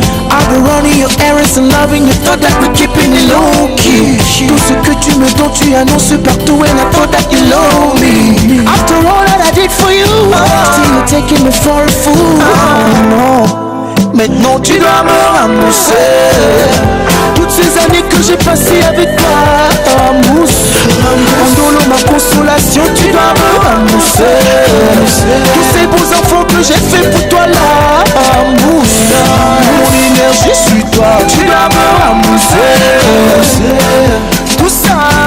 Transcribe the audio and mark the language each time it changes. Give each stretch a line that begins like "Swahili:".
English: I've been running your errands and loving you. Thought that we're keeping it low-key.
French: Tout ce que tu me donnes, tu annonces partout.
English: And I thought that you love me. After all that I did for you, still you're taking me for a fool. No.
French: Maintenant tu dois me rembourser toutes ces années que j'ai passées avec toi. Rembourse, Andolo, ma consolation, tu dois me rembourser tous ces beaux enfants que j'ai fait pour toi là. Rembourse, mon énergie suis toi, tu dois me rembourser tout ça.